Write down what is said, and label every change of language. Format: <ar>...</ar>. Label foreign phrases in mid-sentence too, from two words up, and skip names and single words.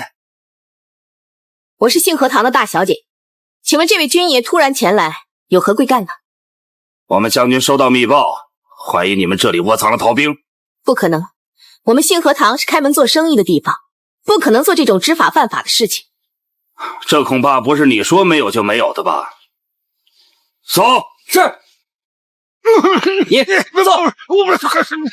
<zh>我是信和堂的大小姐，請問這位軍爺突然前來，有何貴幹呢？我們將軍收到密報，懷疑你們這裡窩藏了逃兵。不可能，我們信和堂是開門做生意的地方，不可能做這種知法犯法的事情。這恐怕不是你說沒有就沒有的吧？走。是。你別走，我不是。</zh>